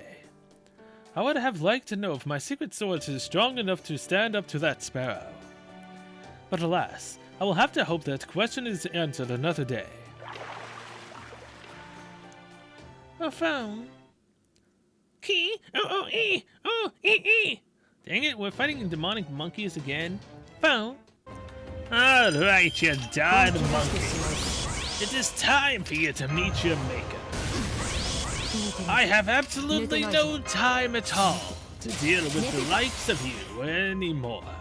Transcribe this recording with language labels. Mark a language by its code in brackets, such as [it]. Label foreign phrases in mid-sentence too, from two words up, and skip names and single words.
[en] I would have liked to know if my secret sword is strong enough to stand up to that sparrow. But alas, I will have to hope that question is answered another day. A phone. Key. O-O-E. O-E-E. Dang it, we're fighting demonic monkeys again. Phone. Alright, you darn monkey. It is time for you to meet your maker. I have absolutely no time at all to deal with the likes of you anymore.